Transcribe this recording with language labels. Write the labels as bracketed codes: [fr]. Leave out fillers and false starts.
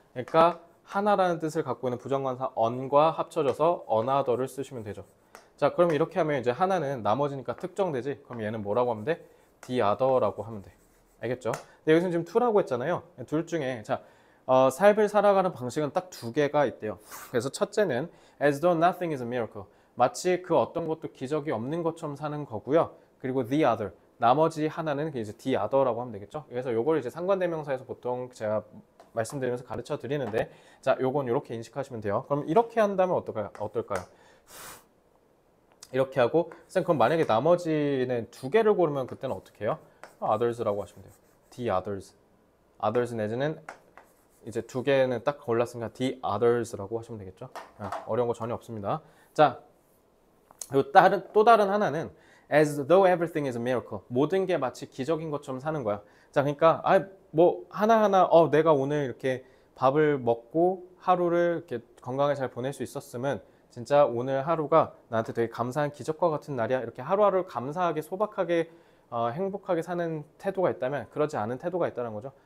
[ko] 그러니까 하나라는 뜻을 갖고 있는 부정관사 on과 합쳐져서 another를 쓰시면 되죠. 자, 그럼 이렇게 하면 이제 하나는 나머지니까 특정되지. 그럼 얘는 뭐라고 하면 돼? the other라고 하면 돼. 알겠죠? 근데 여기서 지금 two라고 했잖아요. 둘 중에 자, 삶을 살아가는 방식은 딱 2개가 있대요. 그래서 첫째는 [en] as though nothing is a miracle. [ko] 마치 그 어떤 것도 기적이 없는 것처럼 사는 거고요. 그리고 [en] the other. [ko] 나머지 하나는 이제 the other라고 하면 되겠죠. 그래서 요걸 이제 상관대명사에서 보통 제가 말씀드리면서 가르쳐 드리는데, 자, 요건 이렇게 인식하시면 돼요. 그럼 이렇게 한다면 어떨까요? 이렇게 하고, 쌤, 그럼 만약에 나머지는 2개를 고르면 그때는 어떻게 해요? others라고 하시면 돼요. [en] the others. [ko] others 내지는 이제 2개는 딱 골랐으니까 the others라고 하시면 되겠죠. 어려운 거 전혀 없습니다. 자, 그리고 또 다른 하나는 [en] as though everything is a miracle. [ko] 모든 게 마치 기적인 것처럼 사는 거야. 자, 그러니까 뭐 하나하나 내가 오늘 이렇게 밥을 먹고 하루를 이렇게 건강하게 잘 보낼 수 있었으면 진짜 오늘 하루가 나한테 되게 감사한 기적과 같은 날이야. 이렇게 하루하루 감사하게 소박하게 행복하게 사는 태도가 있다면 그러지 않은 태도가 있다는 거죠.